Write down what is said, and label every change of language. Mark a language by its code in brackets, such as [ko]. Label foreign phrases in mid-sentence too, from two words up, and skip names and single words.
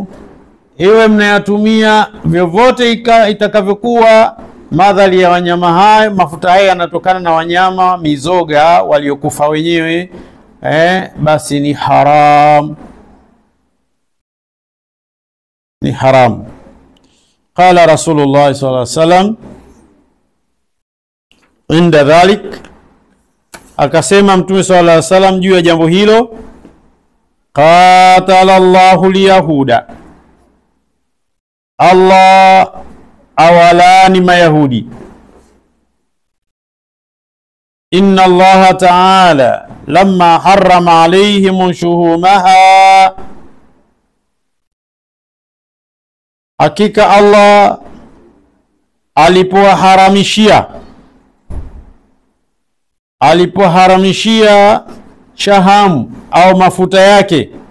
[sw] Iwe mnayatumia vyovyote itakavyokuwa. Madhali ya wanyama haya, mafuta haya yanatokana na wanyama mizoga waliokufa wenyewe, basi ni haram, ni haram. [ar] قال رسول الله صلى الله عليه وسلم عند ذلك, [sw] akasema Mtume [ar] صلى الله عليه وسلم [sw] juu ya jambo hilo, [ar] قاتل الله اليهود, [sw] Allah awalani mayahudi. [ar] إن الله تعالى لما حرم عليهم شحومها, [sw] hakika Allah alipoharamishia shahamu au mafuta yake,